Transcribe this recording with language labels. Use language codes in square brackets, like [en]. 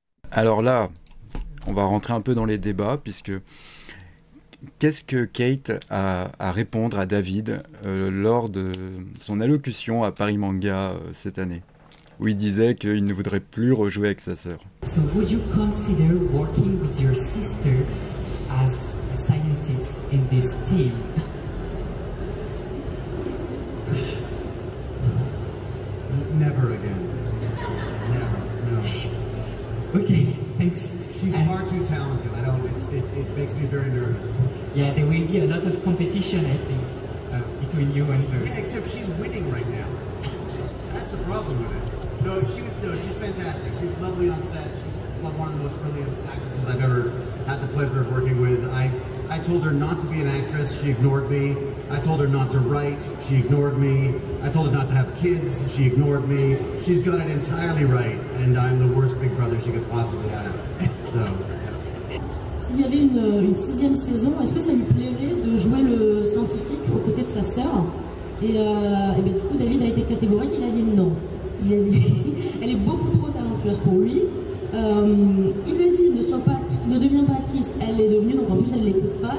[fr] Alors là, on va rentrer un peu dans les débats puisque qu'est-ce que Kate a à répondre à David lors de son allocution à Paris Manga cette année, où il disait qu'il ne voudrait plus rejouer avec sa sœur. [en] So would you consider working with your sister as a scientist in this team? Never again. Never, no. Okay, thanks. She's far too talented. It makes me very nervous. Yeah, there will be a lot of competition, I think, between you and her. Yeah, except she's winning right now. That's the problem with it. No, she's fantastic. She's lovely on set. She's one of the most brilliant actresses I've ever had the pleasure of working with. I told her not to be an actress. She ignored me. I told her not to write. She ignored me. I told her not to have kids. She ignored me. She's got it entirely right, and I'm the worst big brother she could possibly have. So. [fr] S'il y avait une 6e saison, est-ce que ça lui plairait de jouer le scientifique aux côtés de sa sœur? Et bien, du coup, David a été catégorique, il a dit non. Il a dit, elle est beaucoup trop talentueuse pour lui. Il lui a dit, ne deviens pas actrice. Elle est devenue, donc en plus, elle ne l'écoute pas.